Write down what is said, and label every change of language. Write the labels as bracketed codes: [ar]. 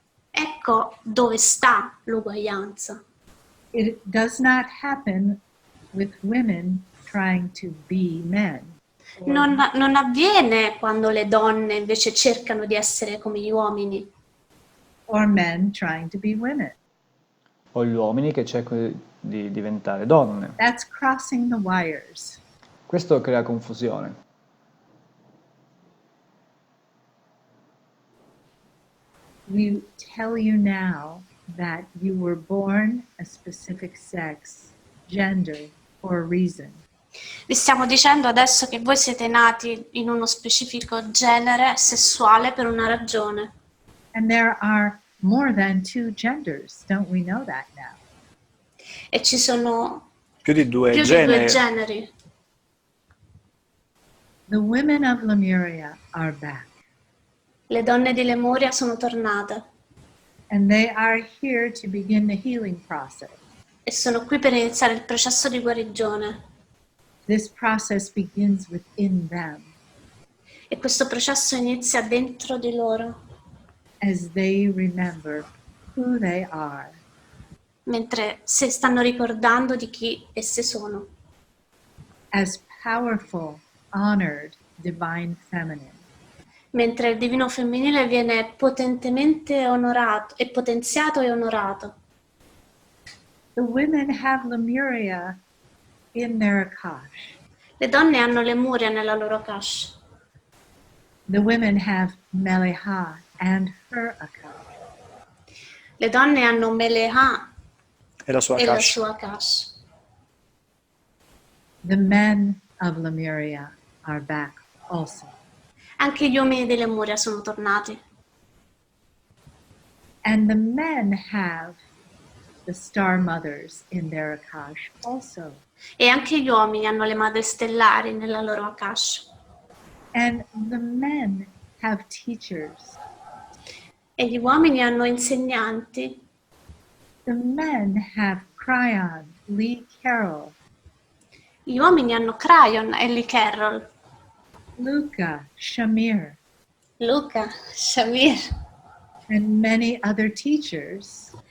[it] Ecco dove sta l'uguaglianza. [en] It does not happen with women trying to be men. [it] Non avviene quando le donne invece cercano di essere come gli uomini, [en] Or men trying to be women. [it] O gli uomini che cercano di diventare donne. [en] That's crossing the wires. [it] Questo crea confusione. [en] We tell you now that you were born a specific sex, gender, for a reason. [it] Vi stiamo dicendo adesso che voi siete nati in uno specifico genere sessuale per una ragione. [en] And there are more than two genders. Don't we know that now? [it] E ci sono Più di due più di generi. due generi. [en] The women of Lemuria are back, [it] Le donne di Lemuria sono tornate [en] and they are here to begin the healing process. [it] e sono qui per iniziare il processo di guarigione. [en] This process begins within them [it] E questo processo inizia dentro di loro, [en] as they remember who they are, [it] mentre si stanno ricordando di chi esse sono, [en] as powerful, honored, divine feminine. [it] mentre il divino femminile viene potentemente onorato e potenziato e onorato. [en] The women have Lemuria in their Akash. [it] Le donne hanno Lemuria nella loro Akash. [en] The women have Mele'ha and her Akash. [it] Le donne hanno Mele'ha E la sua e la Akash. sua Akash. [en] The men of Lemuria are back also. [it] Anche gli uomini di Lemuria sono tornati. [en] And the men have the star mothers in their Akash also. [it] E anche gli uomini hanno le Madri Stellari nella loro Akash. [en] And the men have teachers. [it] E gli uomini hanno insegnanti. [en] The men have Cryon, Lee Carroll, [it] Gli uomini hanno Cryon e Lee Carroll, [en] Luca, Shamir, [it] Luca, Shamir [en] and many other teachers